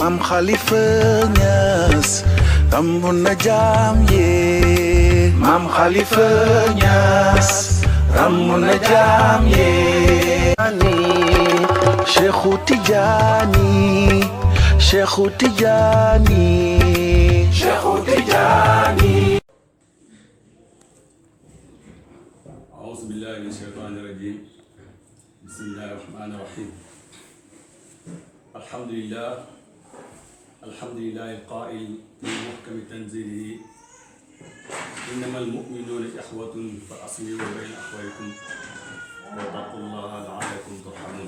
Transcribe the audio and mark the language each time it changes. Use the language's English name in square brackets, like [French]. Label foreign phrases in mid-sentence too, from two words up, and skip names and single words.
[Wolof] Maam Khalifa Niass rambu na jaam yee. Maam Khalifa Niass rambu na jaam yee. Cheikhu Tijaani Cheikhu Tijaani Cheikhu Tijaani. [Arabic] أعوذ بالله من الشيطان الرجيم. بسم الله الرحمن الرحيم. الحمد لله القائل في محكم تنزيله إنما المؤمنون إخوة فأصلحوا بين أخويكم واتقوا الله لعلكم ترحمون.